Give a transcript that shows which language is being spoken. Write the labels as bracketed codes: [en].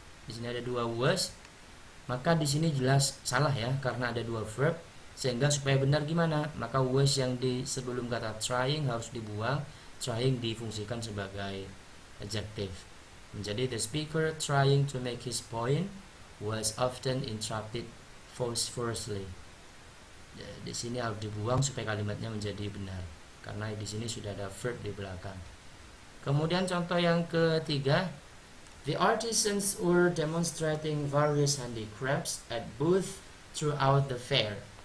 [id] Di sini ada 2 was. Maka di sini jelas salah ya, karena ada 2 verb. Sehingga supaya benar gimana? Maka was yang di sebelum kata trying harus dibuang. Trying difungsikan sebagai adjective. [en] Menjadi the speaker trying to make his point was often interrupted vociferously. [id] Di sini harus dibuang supaya kalimatnya menjadi benar, karena di sini sudah ada verb di belakang. Kemudian contoh yang ketiga, [en] the artisans were demonstrating various handicrafts at booth throughout the fair.